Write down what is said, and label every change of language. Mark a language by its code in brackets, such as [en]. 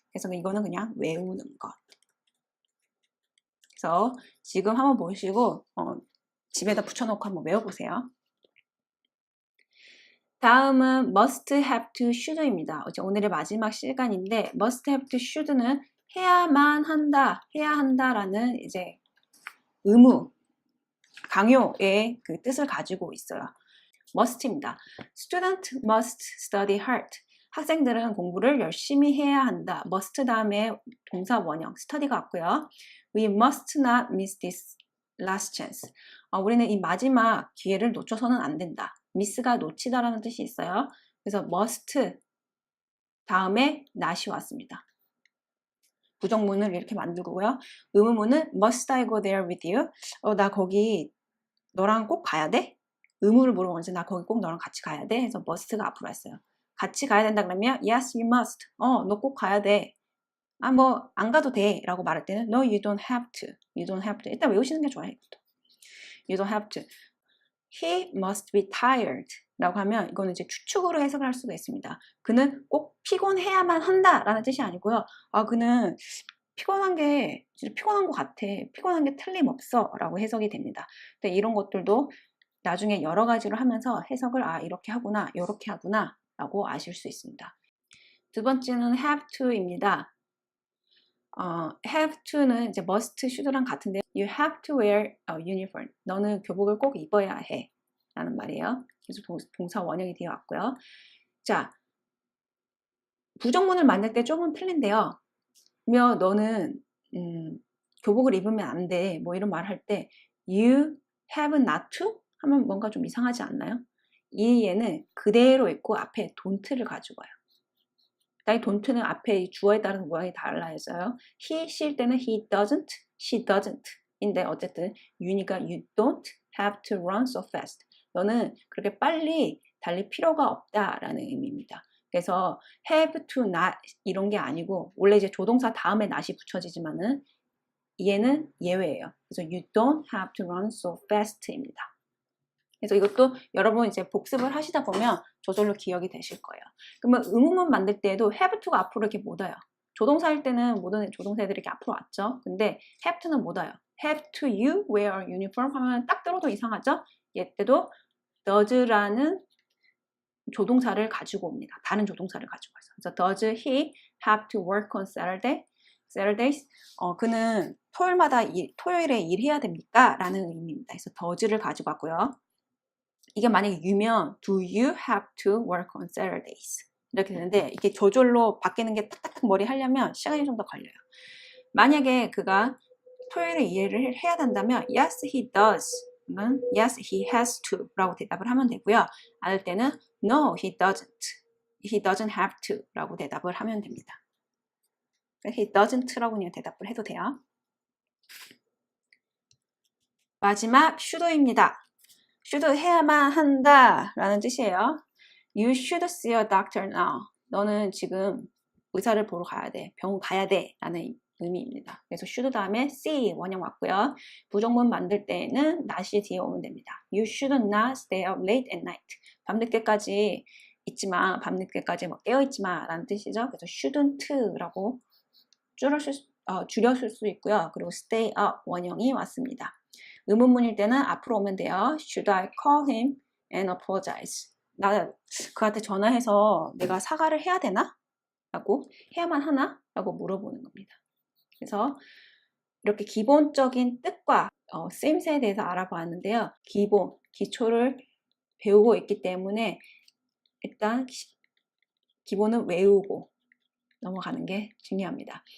[ko] 그래서 이거는 그냥 외우는 것. 그래서 지금 한번 보시고 집에다 붙여놓고 한번 외워보세요. 다음은 must have to should입니다. 오늘의 마지막 시간인데 must have to should는 해야만 한다, 해야 한다라는 이제 의무, 강요의 그 뜻을 가지고 있어요. must입니다. [en] Student must study hard. [ko] 학생들은 공부를 열심히 해야 한다. must 다음에 동사 원형, study가 왔고요. [en] We must not miss this last chance. [ko] 우리는 이 마지막 기회를 놓쳐서는 안 된다. miss가 놓치다라는 뜻이 있어요. 그래서 must 다음에 not이 왔습니다. 부정문을 이렇게 만들고요. 의문문은 [en] must I go there with you? [ko] 나 거기 너랑 꼭 가야 돼? 의무를 물어보면서 나 거기 꼭 너랑 같이 가야 돼? 해서 must가 앞으로 왔어요. 같이 가야 된다 그러면 [en] yes, you must. [ko] 너 꼭 가야 돼. 뭐 안 가도 돼 라고 말할 때는 [en] no, you don't have to. You don't have to. [ko] 일단 외우시는 게 좋아요. [en] You don't have to. He must be tired [ko] 라고 하면 이거는 이제 추측으로 해석을 할 수가 있습니다. 그는 꼭 피곤해야만 한다 라는 뜻이 아니고요. 그는 피곤한 것 같아. 피곤한 게 틀림없어 라고 해석이 됩니다. 근데 이런 것들도 나중에 여러 가지로 하면서 해석을 이렇게 하구나, 이렇게 하구나 라고 아실 수 있습니다. 두 번째는 have to입니다. have to는 이제 must, should랑 같은데 [en] you have to wear a uniform. [ko] 너는 교복을 꼭 입어야 해 라는 말이에요. 그래서 동사 원형이 되어 왔고요. 자, 부정문을 만들 때 조금 틀린데요. 너는 교복을 입으면 안 돼. 뭐 이런 말 할 때 you have not to 하면 뭔가 좀 이상하지 않나요? 이 얘는 그대로 있고 앞에 don't를 가지고 와요. 이 don't는 앞에 주어에 따른 모양이 달라져요. he, she일 때는 he doesn't, she doesn't 인데 어쨌든 you니까 [en] you don't have to run so fast. [ko] 너는 그렇게 빨리 달릴 필요가 없다라는 의미입니다. 그래서 have to not 이런 게 아니고 원래 이제 조동사 다음에 not이 붙여지지만은 얘는 예외예요. 그래서 [en] you don't have to run so fast [ko] 입니다. 그래서 이것도 여러분 이제 복습을 하시다 보면 저절로 기억이 되실 거예요. 그러면 의문문 만들 때에도 have to가 앞으로 이렇게 못 와요. 조동사일 때는 모든 조동사들이 이렇게 앞으로 왔죠. 근데 have to는 못 와요. [en] have to you wear a uniform [ko] 하면 딱 들어도 이상하죠? 얘 때도 does라는 조동사를 가지고 옵니다. 다른 조동사를 가지고 와서. 그래서 [en] does he have to work on Saturdays? [ko] 그는 토요일에 일해야 됩니까? 라는 의미입니다. 그래서 does를 가지고 왔고요. 이게 만약에 you면 [en] do you have to work on Saturdays? [ko] 이렇게 되는데 이게 저절로 바뀌는 게 탁탁탁 머리 하려면 시간이 좀 더 걸려요. 만약에 그가 토요일에 일을 해야 된다면 [en] yes, he does. yes, he has to [ko] 라고 대답을 하면 되고요. 아닐 때는 [en] no, he doesn't. He doesn't have to [ko] 라고 대답을 하면 됩니다. he doesn't 라고 그냥 대답을 해도 돼요. 마지막 should입니다. should 해야만 한다 라는 뜻이에요. [en] You should see a doctor now. [ko] 너는 지금 의사를 보러 가야 돼. 병원 가야 돼 라는 의미입니다. 그래서 should 다음에 see 원형 왔고요. 부정문 만들 때는 not이 뒤에 오면 됩니다. [en] You should not stay up late at night. [ko] 밤늦게까지 있지마, 밤늦게까지 깨어있지마 라는 뜻이죠. 그래서 shouldn't 라고 줄였을 수 있고요. 그리고 stay up 원형이 왔습니다. 의문문일 때는 앞으로 오면 돼요. [en] Should I call him and apologize? [ko] 나 그한테 전화해서 내가 사과를 해야 되나? 라고 해야만 하나? 라고 물어보는 겁니다. 그래서 이렇게 기본적인 뜻과 쓰임새에 대해서 알아보았는데요. 기초를 배우고 있기 때문에 일단 기본은 외우고 넘어가는 게 중요합니다.